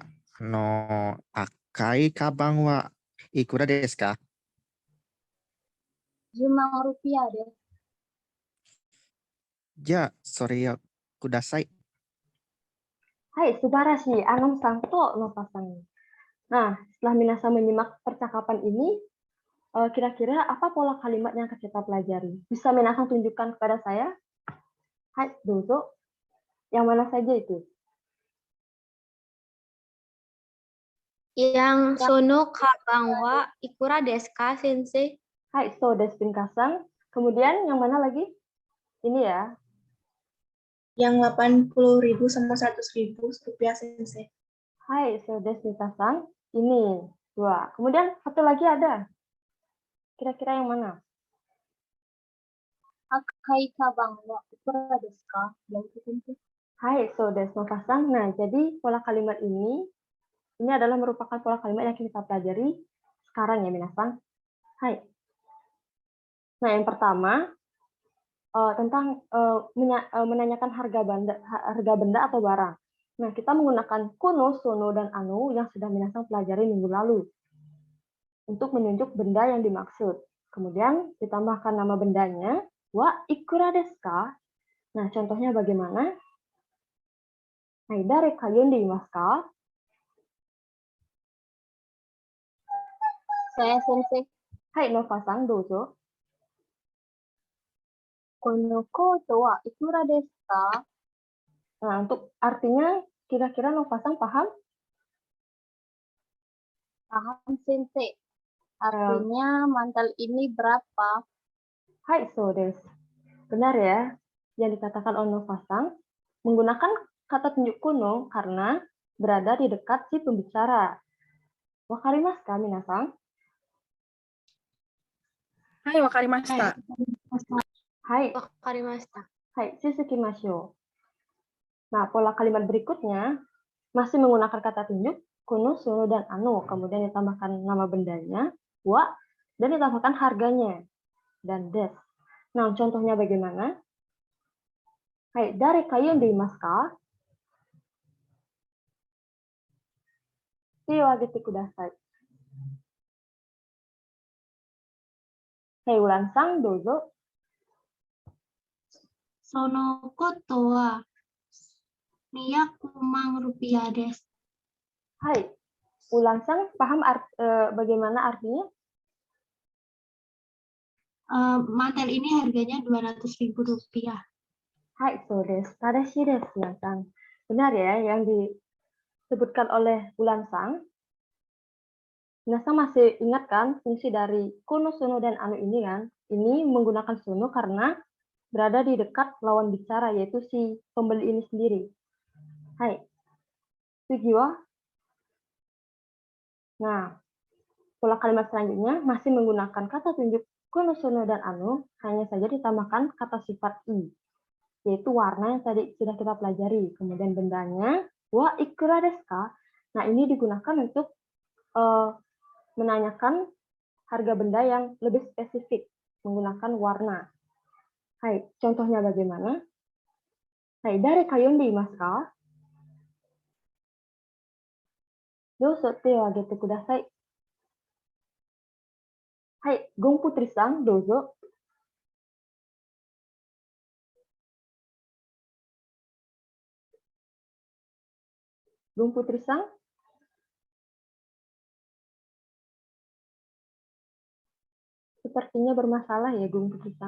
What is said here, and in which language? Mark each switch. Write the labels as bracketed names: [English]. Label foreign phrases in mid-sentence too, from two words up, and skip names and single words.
[Japanese] 赤いカバンはいくらですか？ 10万ルピアです。じゃあ、それをください。はい、すばらしい、Anomさんと Novaさん. [Indonesian] Nah, setelah Minasan menyimak percakapan ini, kira-kira apa pola kalimat yang akan kita pelajari? Bisa Minasan tunjukkan kepada saya? [Japanese] はい、どうぞ. [Indonesian] Yang mana saja itu? [Japanese] Yang そのかばんはいくらですか、先生? はい、そうです pinkasan. [Indonesian] Kemudian yang mana lagi? Ini ya. Yang 80.000 sama 100.000 rupiah, sensei. [Japanese] はい、そうです pinkasan. Ini 2. [Indonesian] Kemudian satu lagi ada. Kira-kira yang mana? [Japanese] 赤いかばんはいくらですか? [Indonesian] Yang itu, sensei. [Japanese] はい、そうです pinkasan. [Indonesian] Nah, jadi pola kalimat ini Ini adalah merupakan pola kalimat yang kita pelajari sekarang ya, minasan. Hai. Nah, yang pertama tentang menanyakan harga benda atau barang. Nah, kita menggunakan kono, sono, dan anu yang sudah minasan pelajari minggu lalu untuk menunjuk benda yang dimaksud. Kemudian ditambahkan nama bendanya, [Japanese] はいくらですか? [Indonesian] Nah, contohnya bagaimana? [Japanese] はい、誰か呼んでいますか? [Indonesian] Saya sensei. [Japanese] はい、Novaさん、どうぞ. このことはいくらですか? [Indonesian] Nah, untuk artinya kira-kira Nova-san paham? Paham sensei. Artinya mantel ini berapa? [Japanese] はい、そうです. [Indonesian] Benar ya, yang dikatakan oleh Nova-san menggunakan kata tunjuk kuno karena berada di dekat si pembicara. [Japanese] わかりますか、皆さん? はい、わかりました. Hai, わかりました. はい、つづきましょう. [Indonesian] Nah, pola kalimat berikutnya masih menggunakan kata tunjuk kuno, sono, dan anu. Kemudian ditambahkan nama bendanya, wa, dan ditambahkan harganya, dan des. Nah, contohnya bagaimana? [Japanese] はい、誰か呼んでいますか? 手を上げてください. はい、Ulanさん、どうぞ. そのことは200万ルピアです。 [Indonesian] Hai, Ulan-san paham bagaimana artinya? Mantel ini harganya 200.000 rupiah. [Japanese] Hai, そうです. 正しいです、Ulanさん. [Indonesian] Benar ya, yang disebutkan oleh Ulan-san. Minasan masih ingat kan fungsi dari kono, sono, dan anu ini kan? Ini menggunakan sono karena berada di dekat lawan bicara, yaitu si pembeli ini sendiri. [Japanese] はい。次は? [Indonesian] Nah, pola kalimat selanjutnya masih menggunakan kata tunjuk kono, sono, dan anu, hanya saja ditambahkan kata sifat i, yaitu warna yang tadi sudah kita pelajari. Kemudian bendanya, [Japanese] はいくらですか? [Indonesian] Nah, ini digunakan untuk menanyakan harga benda yang lebih spesifik, menggunakan warna. Hai, contohnya bagaimana? [Japanese] はい、誰か呼んでいますか？どうぞ手を上げてください. Hai, Gung Putri-san, dozo. [Indonesian] Gung Putri-san? Sepertinya bermasalah ya, Gung Putri-san.